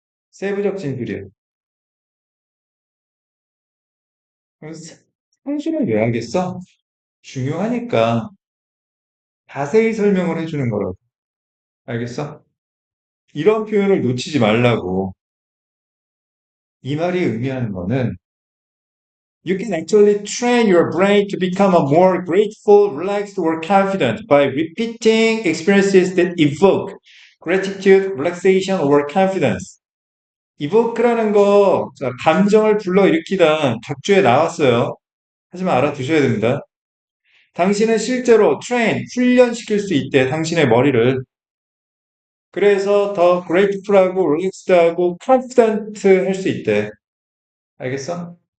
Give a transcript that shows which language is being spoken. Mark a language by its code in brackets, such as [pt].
[ko] 세부적 진술이에요. 그럼 상술은 왜 하겠어? 중요하니까 자세히 설명을 해주는 거라고. 알겠어? 이런 표현을 놓치지 말라고. 이 말이 의미하는 거는 [en] you can actually train your brain to become a more grateful, relaxed, or confident by repeating experiences that evoke gratitude, relaxation, or confidence. [ko] evoke라는 거, 자, 감정을 불러일으키다 격주에 나왔어요. 하지만 알아두셔야 됩니다. 당신은 실제로 train, 훈련시킬 수 있대, 당신의 머리를. 그래서 더 grateful하고 relaxed하고 confident 할 수 있대. 알겠어?